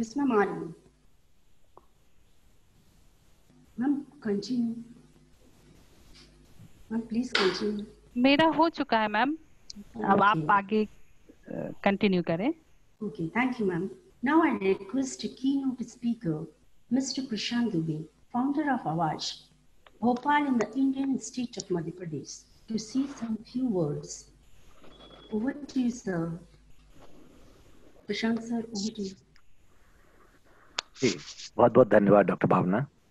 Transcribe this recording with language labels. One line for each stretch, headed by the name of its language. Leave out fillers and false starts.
English: yes ma'am,
Hindi: आ रही है ma'am.
English: Continue ma'am, please continue.
Hindi: मेरा हो चुका है मैम, अब आप आगे कंटिन्यू करें।
English: Okay, thank you, ma'am. Now I request a keynote speaker, Mr. Prashant Dubey, founder of Awaaz, Bhopal in the Indian state of Madhya Pradesh, to say some few words. Over to you, sir. Prashant sir, over to you.
Hindi: जी, बहुत बहुत धन्यवाद doctor भावना।